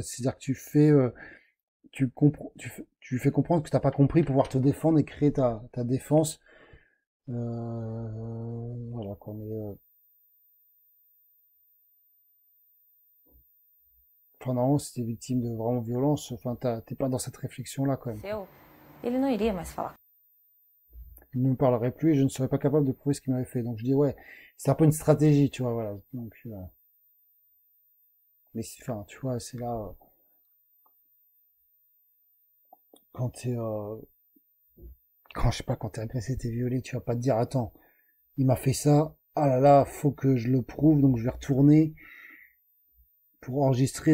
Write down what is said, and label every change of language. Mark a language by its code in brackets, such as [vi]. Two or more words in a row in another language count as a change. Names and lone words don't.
[fr] C'est-à-dire que tu fais comprendre que t'as pas compris, pouvoir te défendre et créer ta défense. Voilà quoi. Mais, enfin, normalement, si t'es victime de vraiment violence, enfin, t'es pas dans cette réflexion-là quand même. [pt] Ele não iria mais falar. [fr] Il ne me parlerait plus et je ne serais pas capable de prouver ce qu'il m'avait fait. Donc je dis ouais, c'est un peu une stratégie, tu vois, voilà. Donc, mais enfin, tu vois, c'est là quand quand je sais pas, quand t'es agressé, t'es violé, tu vas pas te dire attends, il m'a fait ça, ah là là, faut que je le prouve, donc je vais retourner pour enregistrer.